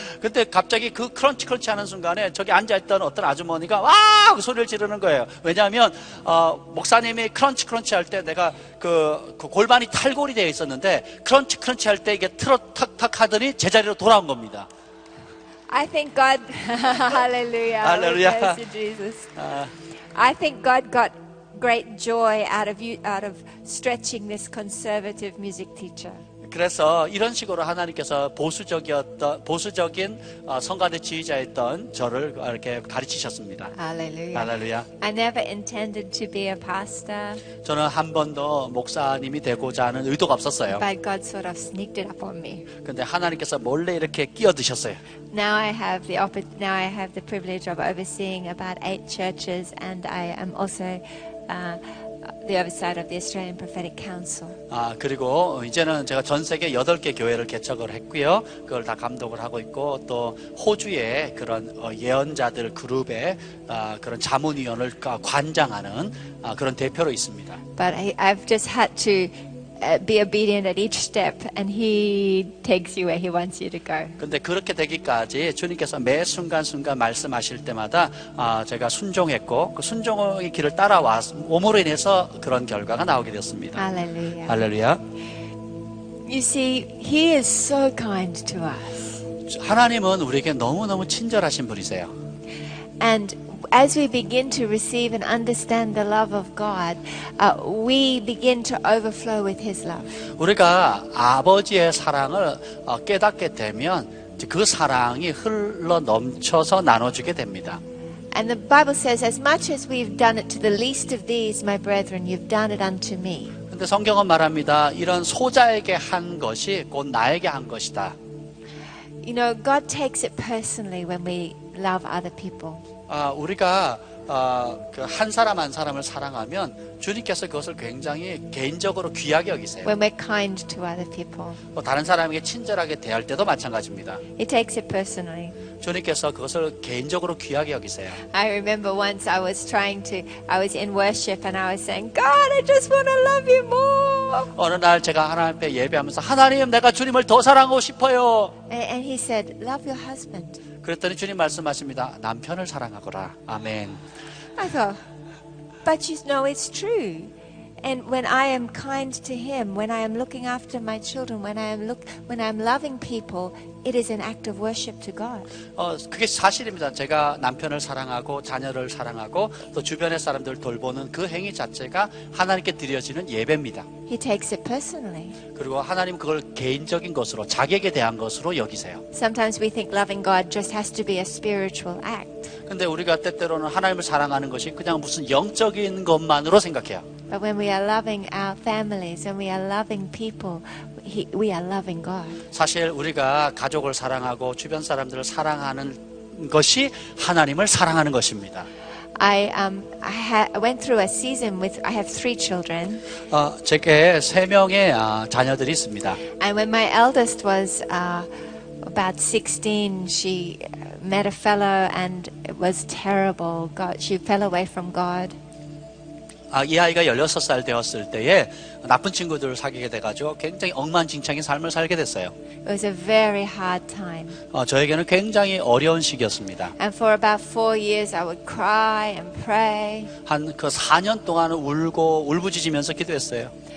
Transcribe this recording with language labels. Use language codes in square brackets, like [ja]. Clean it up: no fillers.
[ko] 근데 갑자기 그 크런치 하는 순간에 저기 앉아있던 어떤 아주머니가 와! 하고 소리를 지르는 거예요. 왜냐하면 목사님이 크런치 할 때 내가 그 골반이 탈골이 되어 있었는데 크런치 할 때 이게 탁탁 하더니 제자리로 돌아온 겁니다. [en] I think God, hallelujah, Hallelujah. praise to Jesus. I think God got great joy out of stretching this conservative music teacher. [ko] 그래서 이런 식으로 하나님께서 보수적인 성가대 지휘자였던 저를 이렇게 가르치셨습니다. [en] Hallelujah. [ko] 할렐루야. [en] I never intended to be a pastor, [ko] 저는 한 번도 목사님이 되고자 하는 의도가 없었어요. [en] but God sort of sneaked it up on me. [ko] 근데 하나님께서 몰래 이렇게 끼어드셨어요. [en] Now I have the privilege of overseeing about 8 churches, and I am also the oversight of the Australian Prophetic Council. [ko] 그리고 이제는 제가 전 세계 8개 교회를 개척을 했고요. 그걸 다 감독을 하고 있고 또 호주의 그런 예언자들 그룹의 그런 자문위원을 관장하는 그런 대표로 있습니다. [en] But I've just had to be obedient at each step, and He takes you where He wants you to go. [ko] 근데 그렇게 되기까지 주님께서 매 순간순간 말씀하실 때마다 제가 순종했고 그 순종의 길을 따라옴으로 인해서 그런 결과가 나오게 되었습니다. [en] Hallelujah. [ko] 할렐루야. [en] You see, He is so kind to us. [ko] 하나님은 우리에게 너무너무 친절하신 분이세요. [en] And as we begin to receive and understand the love of God, we begin to overflow with His love. [ko] 우리가 아버지의 사랑을 깨닫게 되면 그 사랑이 흘러 넘쳐서 나눠주게 됩니다. [en] And the Bible says, as much as we've done it to the least of these, my brethren, you've done it unto me. [ko] 근데 성경은 말합니다. 이런 소자에게 한 것이 곧 나에게 한 것이다. [en] You know, God takes it personally when we love other people. [ko] 우리가 그 한 사람 한 사람을 사랑하면 주님께서 그것을 굉장히 개인적으로 귀하게 여기세요. [en] When we're kind to other people, [ko] 다른 사람에게 친절하게 대할 때도 마찬가지입니다. [en] He takes it personally. [ko] 주님께서 그것을 개인적으로 귀하게 여기세요. [en] I remember once I was in worship and I was saying, God, I just want to love you more. [ko] 어느 날 제가 하나님 앞에 예배하면서 하나님, 내가 주님을 더 사랑하고 싶어요. [en] And He said, love your husband. [ko] 그랬더니 주님 말씀하십니다. 남편을 사랑하거라. 아멘. [en] I thought, but you know it's true. And when I am kind to him, when I am looking after my children, when I am loving people, it is an act of worship to God. [ko] 그게 사실입니다. 제가 남편을 사랑하고 자녀를 사랑하고 또 주변의 사람들 돌보는 그 행위 자체가 하나님께 드려지는 예배입니다. [en] He takes it personally. [ko] 그리고 하나님 그걸 개인적인 것으로 자기에게 대한 것으로 여기세요. [en] Sometimes we think loving God just has to be a spiritual act. [ko] 근데 우리가 때때로는 하나님을 사랑하는 것이 그냥 무슨 영적인 것만으로 생각해요. [en] But when we are loving our families, when we are loving people, we are loving God. [ko] 사실 우리가 가족을 사랑하고 주변 사람들을 사랑하는 것이 하나님을 사랑하는 것입니다. [en] I went through a season I have 3 children. [ko] 제게 3명의 자녀들이 있습니다. [en] And when my eldest was about 16, she met a fellow and it was terrible. She fell away from God. [ko] 이 아이가 16살 되었을 때에 나쁜 친구들을 사귀게 돼가지고 굉장히 엉망진창인 삶을 살게 됐어요. [en] It was a very hard time. [ko] 저에게는 굉장히 어려운 시기였습니다. [en] And for about 4 years I would cry and pray. [ko] 한 그 4년 동안은 울고 울부짖으면서 기도했어요.